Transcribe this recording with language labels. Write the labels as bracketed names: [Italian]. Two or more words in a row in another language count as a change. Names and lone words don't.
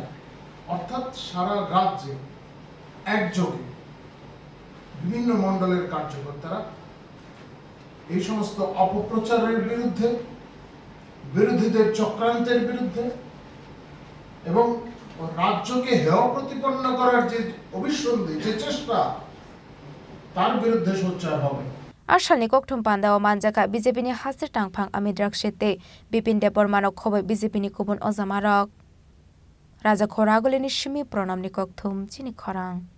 [Bangla] অর্থাৎ সারা রাজ্যে একযোগে বিভিন্ন মন্ডলের কার্যকর্তারা এই সমস্ত অপপ্রচারের বিরুদ্ধে, বিরোধীদের চক্রান্তের বিরুদ্ধে এবং রাজ্যকে হেয় প্রতিপন্ন করার যে অভিসন্ধি, যে চেষ্টা, তার বিরুদ্ধে সোচ্চার হবে। [Kok Borok] Arshani kokthum panda o manjaka BJP ni hasir tangphang amidrak shete Bipin Debormanok khoboi BJP ni kubun ozamarok Raja Khoragoli ni shimi pronam ni kokthum chini khorang